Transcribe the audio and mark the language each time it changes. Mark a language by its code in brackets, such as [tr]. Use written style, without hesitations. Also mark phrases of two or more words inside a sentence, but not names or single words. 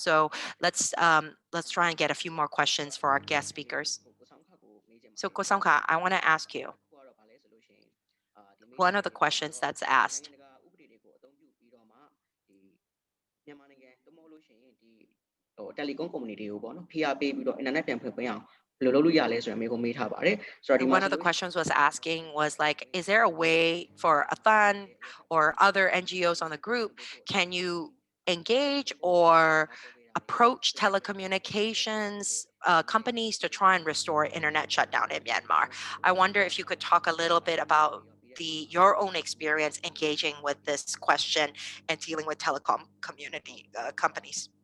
[en] So let's try and get a few more questions for our guest speakers. So Kosamka, I want to ask you. One of the questions that's asked. Telecom community [my] ကိုပေါ့နော်ဖိအားပေးပြီးတော့ internet ပြန်ဖွင့်ပေးအောင်ဘယ်လိုလုပ်လို့ရလဲဆိုတဲ့မေးခွန်းမေးထားပါတယ်ဆိုတော့ဒီမှာ [en] One of the questions was asking was like, is there a way for Athan or other NGOs on the group, can you engage or approach telecommunications companies to try and restore internet shutdown in Myanmar? I wonder if you could talk a little bit about your own experience engaging with this question and dealing with telecom community companies.